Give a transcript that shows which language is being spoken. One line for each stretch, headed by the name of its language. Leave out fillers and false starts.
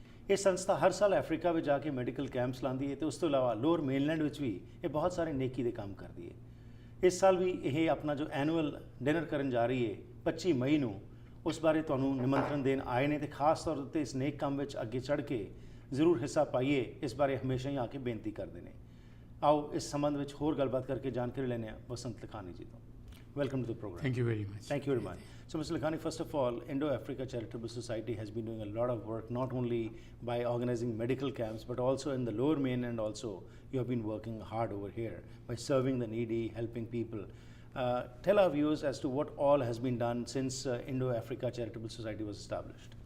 Punjabi: ਇਹ ਸੰਸਥਾ ਹਰ ਸਾਲ ਅਫਰੀਕਾ ਵਿੱਚ ਜਾ ਕੇ ਮੈਡੀਕਲ ਕੈਂਪਸ ਲਾਉਂਦੀ ਹੈ ਅਤੇ ਉਸ ਤੋਂ ਇਲਾਵਾ ਲੋਅਰ ਮੇਨਲੈਂਡ ਵਿੱਚ ਵੀ ਇਹ ਬਹੁਤ ਸਾਰੇ ਨੇਕੀ ਦੇ ਕੰਮ ਕਰਦੀ ਹੈ। ਇਸ ਸਾਲ ਵੀ ਇਹ ਆਪਣਾ ਜੋ ਐਨੂਅਲ ਡਿਨਰ ਕਰਨ ਜਾ ਰਹੀ ਹੈ 25 ਮਈ ਨੂੰ, ਉਸ ਬਾਰੇ ਤੁਹਾਨੂੰ ਨਿਮੰਤਰਣ ਦੇਣ ਆਏ ਨੇ ਅਤੇ ਖਾਸ ਤੌਰ ਉੱਤੇ ਇਸ ਨੇਕ ਕੰਮ ਵਿੱਚ ਅੱਗੇ ਚੜ੍ਹ ਕੇ ਜ਼ਰੂਰ ਹਿੱਸਾ ਪਾਈਏ, ਇਸ ਬਾਰੇ ਹਮੇਸ਼ਾ ਹੀ ਆ ਕੇ ਬੇਨਤੀ ਕਰਦੇ ਨੇ। आओ इस संबंध में होर गलबात करके जानकारी लेने वसंत लखानी जी तो।
English: Welcome to the programme. Thank you very much. Thank you very much. So Mr. Lakhani, first of all, Indo-Africa Charitable Society has been doing a lot of work, not only by organizing medical camps, but also in the lower mainland also. You have been working hard over here by serving the needy, helping people. Tell our viewers as to what all has been done since Indo-Africa Charitable Society was established.